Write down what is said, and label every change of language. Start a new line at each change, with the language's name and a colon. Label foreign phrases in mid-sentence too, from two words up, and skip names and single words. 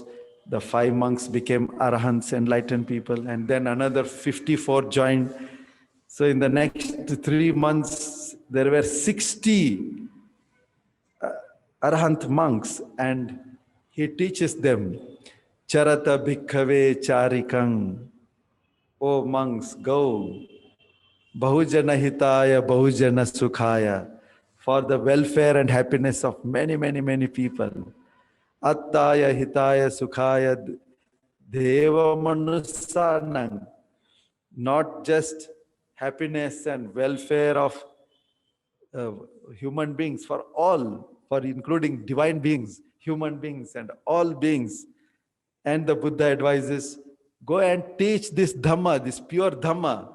English: The 5 monks became arahants, enlightened people, and then another 54 joined. So in the next 3 months, there were 60 arahant monks, and he teaches them,
Pali: Charata bhikkhave charikang.
English: O monks, go.
Pali: Bahujana hitaya, bahujana sukhaya.
English: For the welfare and happiness of many, many, many people.
Pali: Attaya hitaya sukhaya deva manusanang.
English: Not just happiness and welfare of human beings, for all, for including divine beings, human beings and all beings. And the Buddha advises, go and teach this Dhamma, this pure Dhamma.